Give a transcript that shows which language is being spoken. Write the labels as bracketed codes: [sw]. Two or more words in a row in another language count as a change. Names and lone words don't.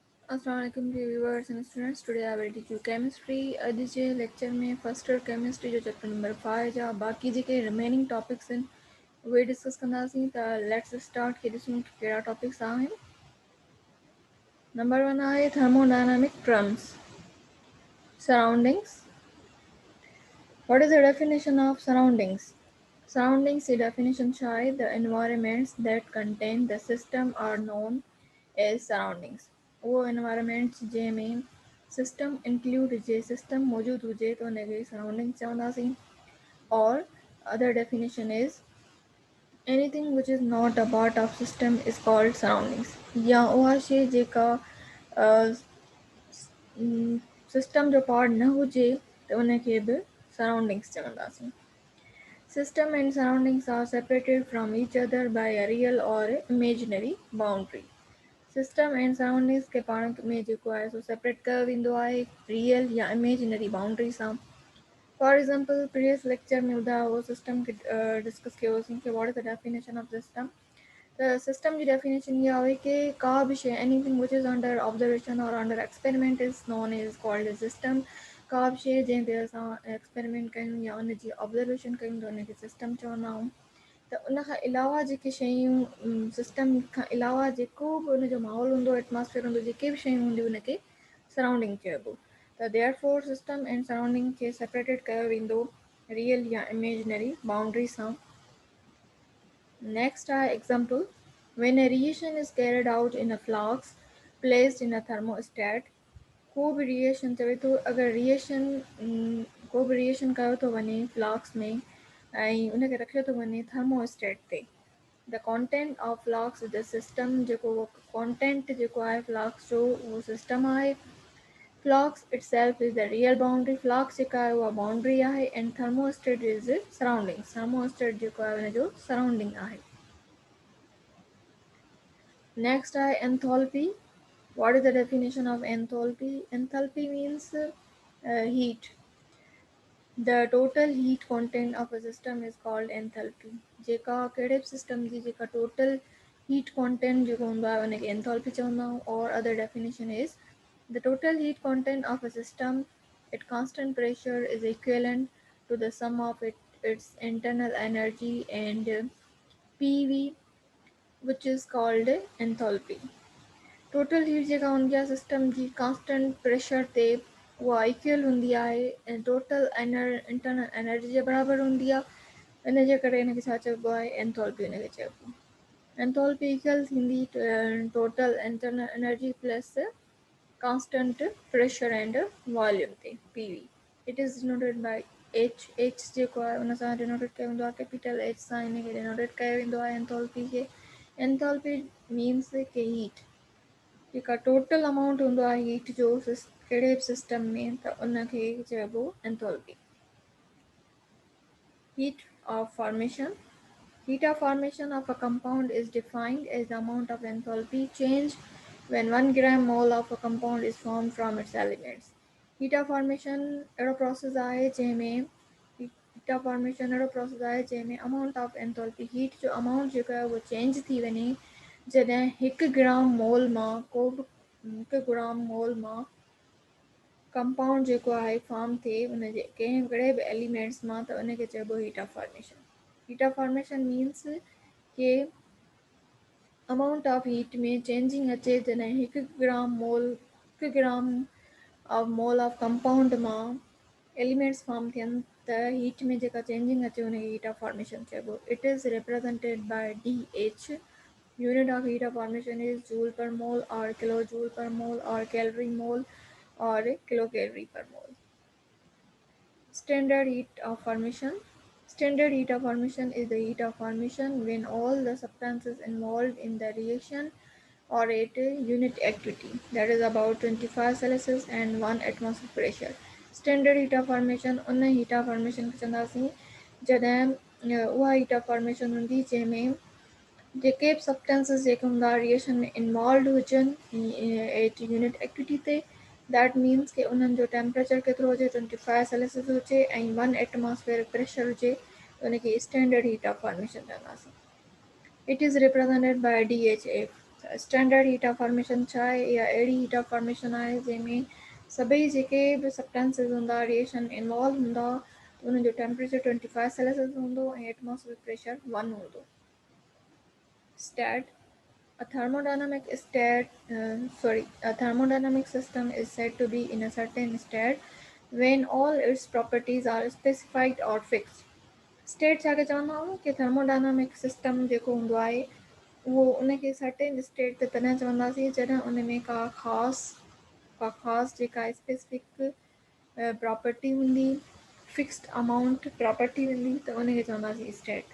[en] Assalamualaikum viewers and students. Today I will teach you chemistry. [sd] अॼु जे लेक्चर में [en] first year chemistry [sd] जो [en] chapter number [sd] 5 जा बाक़ी जेके [en] remaining topics [sd] आहिनि उहे डिस्कस कंदासीं। त [en] let's start [sd] के ॾिसूं कहिड़ा टॉपिक्स आहिनि। नंबर 1 आहे [en] thermodynamic terms. Surroundings. What is the definition of surroundings? [sd] Surroundings की definition छा आहे? [en] The environments that contain the system are known as surroundings. [sd] वो environments जंहिंमें सिस्टम इंक्लूड हुजे, सिस्टम मौजूदु हुजे त हुनखे सराउंडिंग चवंदासीं। [en] और other definition is anything which is not a part of system is called surroundings. [sd] या उहा शइ जेका सिस्टम जो पार्ट न हुजे त उनखे बि सराउंडिंग्स चवंदासीं। [en] System and surroundings are separated from each other by a real or imaginary boundary. system and surroundings [sd] के पाण में जेको आहे सो सेपरेट कयो वेंदो आहे रियल या [en] imaginary boundary [sd] सां। [en] for example previous lecture [sd] में ॿुधायो हो सिस्टम खे डिस्कस कयोसीं कि [en] what is the definition of system. [sd] त सिस्टम जी डेफिनेशन इहा हुई कि का बि शइ [en] anything which is under observation [sd] और [en] under experiment is known is called a system. [sd] का बि शइ जंहिं ते असां एक्सपेरिमेंट कयूं या उनजी ऑब्जर्वेशन कयूं त उनखे सिस्टम चवंदा आहियूं। त उन खां अलावा जेके शयूं सिस्टम खां अलावा जेको बि उनजो माहौल हूंदो एटमॉस्फेयर हूंदो जेके बि शयूं हूंदियूं उनखे सराउंडिंग चइबो। त [en] therefore system and surrounding [sd] खे सेपरेटेड कयो वेंदो रियल या [en] imaginary boundary [sd] सां। [en] Next are example. When a reaction is carried out in a flask placed in a thermostat, [sd] को बि रिएक्शन चवे थो अगरि को बि रिएक्शन कयो थो वञे फ्लास्क में ऐं उनखे रखियो थो वञे थर्मोस्टेट ते। [en] the content of flask is the system. [sd] जेको कॉन्टेंट जेको आहे फ्लास्क जो उहो सिस्टम आहे। [en] फ्लास्क itself is the real boundary. [sd] फ्लास्क जेका आहे उहा बाउंड्री आहे [en] and thermostat is surrounding. [sd] थर्मोस्टेट जेको आहे उनजो सराउंडिंग आहे। Next आहे enthalpy. [en] What is the definition of enthalpy? Enthalpy means heat. The total heat content of a system is called enthalpy. [sd] जेका कहिड़े बि सिस्टम जी जेका [en] total heat content [sd] जेको हूंदो आहे उनखे enthalpy चवंदा आहियूं। [en] और other definition is the total heat content of a system at constant pressure is equivalent to the sum of its internal energy and PV, which is called enthalpy. total heat [sd] जेका हूंदी आहे सिस्टम जी [en] constant pressure [sd] ते उहा इक्वल हूंदी आहे ऐं [en] total internal energy [sd] जे बराबरि हूंदी आहे। इन जे करे हिनखे छा चइबो आहे एंथैल्पी हिनखे चइबो। एंथैल्पी इक्वल थींदी [en] total internal energy plus constant pressure and volume [sd] ते PV। [en] it is denoted by H. [sd] H जेको आहे उन सां डिनोटेड कयो वेंदो आहे कैपिटल H सां हिनखे डिनोटेड कयो वेंदो आहे एंथैल्पी खे। [en] enthalpy means [sd] के हीट जेका [en] total amount [sd] हूंदो आहे हीट जो कहिड़े बि सिस्टम में त उनखे चइबो एंथैल्पी। [en] Heat of formation. Heat of formation of a compound is defined as the amount of enthalpy change when 1 gram mole of a compound is formed from its elements. Heat of formation [sd] अहिड़ो प्रोसेस आहे जंहिंमें [en] amount of enthalpy heat [sd] जो अमाउंट जेको आहे उहो चेंज थी वञे जॾहिं 1 [en] gram mole [sd] मां कंपाउंड जेको आहे फॉर्म थिए उनजे कहिड़े बि एलिमेंट्स मां त उनखे चइबो [en] heat of formation. heat of formation means [sd] के [en] amount of heat [sd] में चेंजिंग अचे जॾहिं 1 [en] gram of compound [sd] मां एलिमेंट्स फॉर्म थियनि त हीट में जेका चेंजिंग अचे उनखे [en] heat of formation [sd] चइबो। [en] it is represented by DH. unit of heat of formation is joule per mole और kilo joule per mole और calorie mole or kilocalorie per mole. Standard heat of formation. Standard heat of formation is the heat of formation when all the substances involved in the reaction are at unit activity, that is about 25 Celsius and 1 atmosphere pressure. Standard heat of formation [sd] उन [en] heat of formation [sd] खे चवंदासीं जॾहिं उहा [en] heat of formation [sd] हूंदी जंहिंमें जेके बि सब्सटेंसेस जेके हूंदा रिएक्शन में इन्वॉल्व हुजनि [en] at unit activity [sd] ते। [en] that means [sd] कि उन्हनि जो टेम्परेचर केतिरो हुजे 25 सेल्सियस हुजे ऐं 1 [en] atmosphere pressure [sd] हुजे उनखे [en] standard heat of formation [sd] चवंदासीं। [en] it is represented by DHF. standard heat of formation [sd] छा आहे या अहिड़ी [en] heat of formation [sd] आहे जंहिंमें सभई जेके बि सब्सटेंसेस हूंदा रिएक्शन इन्वॉल्व हूंदा उन जो टेम्परेचर 25 सेल्सियस हूंदो ऐं [en] atmospheric pressure [sd] 1 हूंदो. [en] Stat A thermodynamic a thermodynamic system is said to be in a certain state when all its properties are specified or fixed. [sd] State छा खे चवंदा आहियूं कि [en] thermodynamic system [sd] जेको हूंदो आहे उहो उनखे [en] certain state [sd] ते तॾहिं चवंदासीं जॾहिं उन में का ख़ासि जेका [en] specific property [sd] हूंदी [en] fixed amount property [sd] हूंदी त उनखे चवंदासीं स्टेट.